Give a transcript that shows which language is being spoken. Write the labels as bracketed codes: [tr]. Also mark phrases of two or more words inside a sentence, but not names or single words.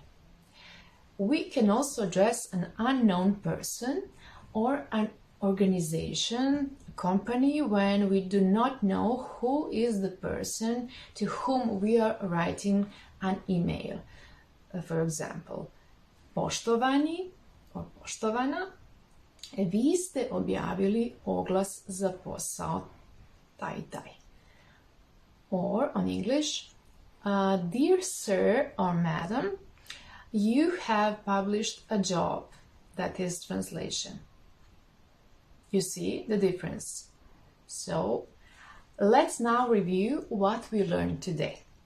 [en] We can also address an unknown person or an organization, a company, when we do not know who is the person to whom we are writing an email. For example, [hr] poštovani or poštovana, vi ste objavili oglas za posao taj i taj. [en] Or on English, dear sir or madam, you have published a job. That is translation. You see the difference. So, let's now review what we learned today.